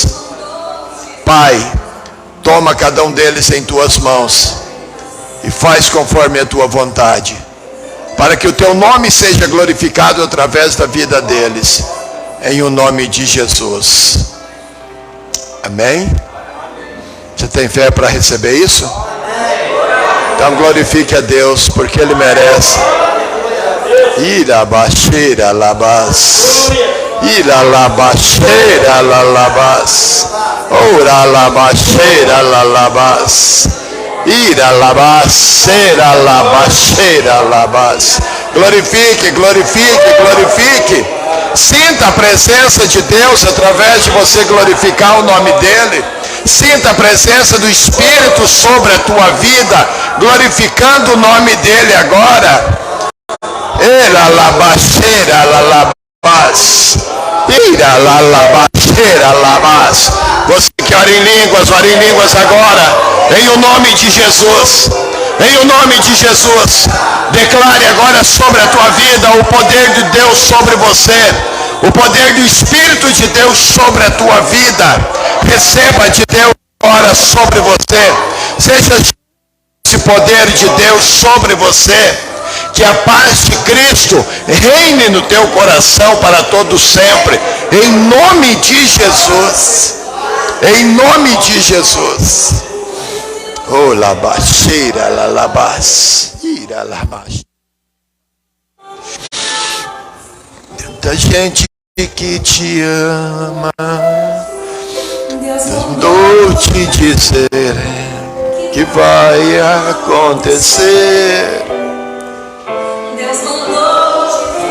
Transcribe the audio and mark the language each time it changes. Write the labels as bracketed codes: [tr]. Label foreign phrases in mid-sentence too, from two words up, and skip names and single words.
[pt] Pai, toma cada um deles em tuas mãos e faz conforme a tua vontade, para que o teu nome seja glorificado através da vida deles, em o nome de Jesus. Amém? Você tem fé para receber isso? Então glorifique a Deus, porque Ele merece. Irabaxeira labas, iralabaxeira lalabas, oralabaxeira lalabas, iralabaxeira labaxeira labas. Glorifique, glorifique, glorifique. Sinta a presença de Deus através de você glorificar o nome dEle. Sinta a presença do Espírito sobre a tua vida, glorificando o nome dEle agora. Elalabaxeira lalabas, iralabaxeira labas. Você que ora em línguas agora, em o nome de Jesus. Em o nome de Jesus, declare agora sobre a tua vida o poder de Deus sobre você, o poder do Espírito de Deus sobre a tua vida. Receba de Deus agora sobre você. Seja esse poder de Deus sobre você. Que a paz de Cristo reine no teu coração para todo sempre. Em nome de Jesus. Em nome de Jesus. Oh, labaxeira, lalabás, ira, labás. Tanta gente que te ama, mandou te dizer que vai acontecer. Deus mandou